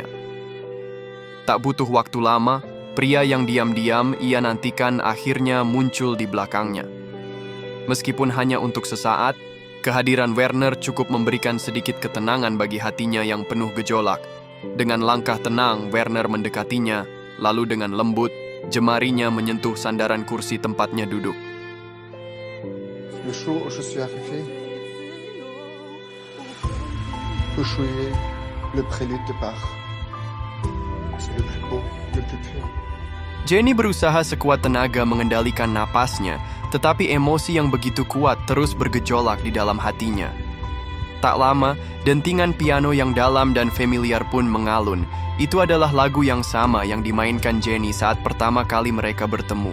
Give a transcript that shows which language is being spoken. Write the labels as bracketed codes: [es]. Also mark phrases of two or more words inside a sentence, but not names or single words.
[id] Tak butuh waktu lama, pria yang diam-diam ia nantikan akhirnya muncul di belakangnya. Meskipun hanya untuk sesaat, kehadiran Werner cukup memberikan sedikit ketenangan bagi hatinya yang penuh gejolak. Dengan langkah tenang, Werner mendekatinya, lalu dengan lembut, jemarinya menyentuh sandaran kursi tempatnya duduk. [fr] Le jour où je suis arrivé, vous jouez le prélude de Bach. C'est le plus beau, le plus pur. [id] Jenny berusaha sekuat tenaga mengendalikan napasnya, tetapi emosi yang begitu kuat terus bergejolak di dalam hatinya. Tak lama, dentingan piano yang dalam dan familiar pun mengalun. Itu adalah lagu yang sama yang dimainkan Jenny saat pertama kali mereka bertemu.